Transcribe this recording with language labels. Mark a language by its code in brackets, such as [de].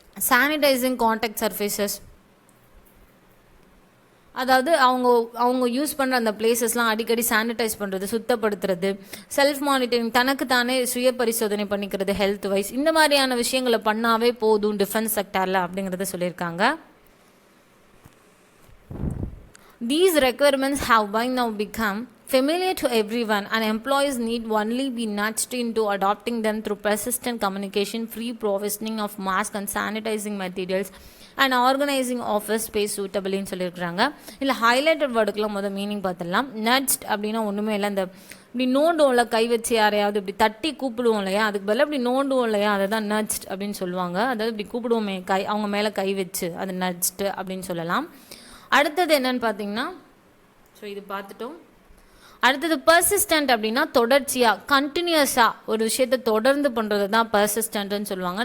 [ta] Sanitising contact surfaces, அதாவது அவங்க use பண்ணுற அந்த பிளேசஸ்லாம் அடிக்கடி சானிடைஸ் பண்ணுறது, சுத்தப்படுத்துறது. செல்ஃப் மானிட்டரிங், தனக்கு தானே சுய பரிசோதனை பண்ணிக்கிறது ஹெல்த் வைஸ். இந்த மாதிரியான விஷயங்களை பண்ணாவே போதும் டிஃபென்ஸ் செக்டாரில் அப்படிங்கிறத சொல்லியிருக்காங்க. [en] These requirements have by now become familiar to everyone, and employees need only be nudged into adopting them through persistent communication, free provisioning of masks and sanitizing materials, and organizing office space suitably [ta] ன்னு சொல்லியிருக்கிறாங்க. இல்லை highlighted வேர்டுக்கெலாம் முதல் meaning பார்த்துடலாம். நட்ஜ் அப்படின்னா ஒன்றுமே இல்லை, இந்த இப்படி நோண்டுவோம்ல, கை வச்சு யாரையாவது இப்படி தட்டி கூப்பிடுவோம் இல்லையா, அதுக்கு பதிலாக இப்படி நோண்டுவோம் இல்லையா, அதை தான் நட்ஜ் அப்படின்னு சொல்லுவாங்க. அதாவது இப்படி கூப்பிடுவோமே அவங்க மேலே கை வச்சு, அது நட்ஜ்டு அப்படின்னு சொல்லலாம். அடுத்தது என்னன்னு பார்த்தீங்கன்னா, ஸோ இது பார்த்துட்டோம். அடுத்தது பர்சிஸ்டன்ட் அப்படின்னா தொடர்ச்சியாக, கண்டினியூஸாக ஒரு விஷயத்தை தொடர்ந்து பண்ணுறது தான் பர்சிஸ்டன்ட்னு சொல்லுவாங்க.